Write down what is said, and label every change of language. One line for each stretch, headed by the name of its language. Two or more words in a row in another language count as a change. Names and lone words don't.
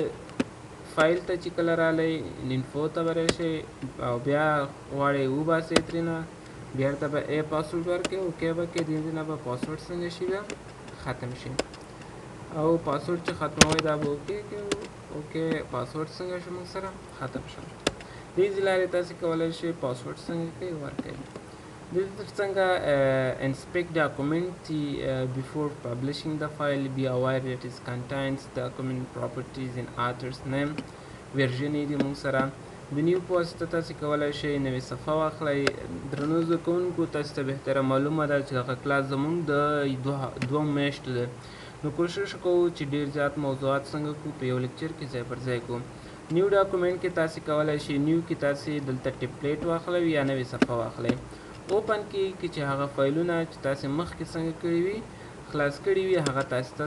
Pashto: فایل ته چې کله رالی انفو ته به راشئ او بیا غواړئ وباسئ ترېنه بیا ورته به پاسورډ ورکوئ اوکې به کړئ دې نه به پاسورډ څنګه شي بیا ختم شي او پاسورډ چې ختموئ دا به اوکې کړئ اوکې پاسورډ څنګه شو موږ سره ختم شو دې لارې تاسې کولی شئ پاسورډ څنګه کوئ ورکوئ دلته څنګه
English: inspect document before publishing the file be aware that it contains document properties in author's name version
Pashto: دي موږ سره د نیو په واسطه تاسې کولی شئ نوې صفحه واخلئ درنو زده کوونکو تاسې ته بهتره معلومه ده چې دغه کلاس زموږ د دوه میاشتو ده نو کوشش کوو چې ډېر زیات موضوعات څنګه کړو په یو لیکچر کې ځای پر ځای کړو
English: new document
Pashto: کې تاسې کولی شئ نیو کې تاسې دلته ټیپلیټ واخلئ یا نوې صفحه واخلئ اوپن کې چې هغه فایلونه چې تاسې مخکې څنګه کړي وي خلاص کړي وي هغه تاسې ته